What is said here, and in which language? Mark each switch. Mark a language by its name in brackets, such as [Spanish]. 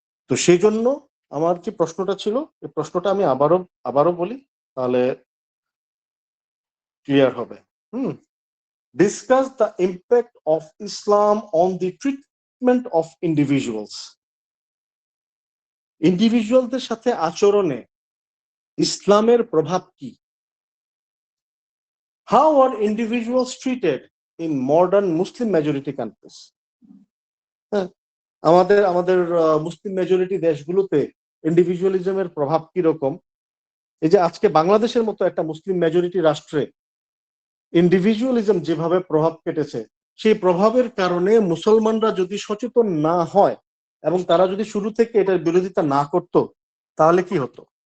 [Bangla] তো সেই জন্য আমার যে প্রশ্নটা ছিল, এই প্রশ্নটা আমি আবারও বলি, তাহলে ক্লিয়ার হবে। [English] Discuss the impact of Islam on the treatment of individuals. [Bangla] ইন্ডিভিজুয়ালদের সাথে আচরণে ইসলামের প্রভাব কি? [English] How are individuals treated in modern Muslim majority countries? [Bangla] আমাদের মুসলিম মেজরিটি দেশগুলোতে ইন্ডিভিজুয়ালিজমের প্রভাব কি রকম? এই যে আজকে বাংলাদেশের মতো একটা মুসলিম মেজরিটি রাষ্ট্রে ইন্ডিভিজুয়ালিজম যেভাবে প্রভাব কেটেছে, সেই প্রভাবের কারণে মুসলমানরা যদি সচেতন না হয় এবং তারা যদি শুরু থেকে এটার বিরোধিতা না করত, তাহলে কি হতো?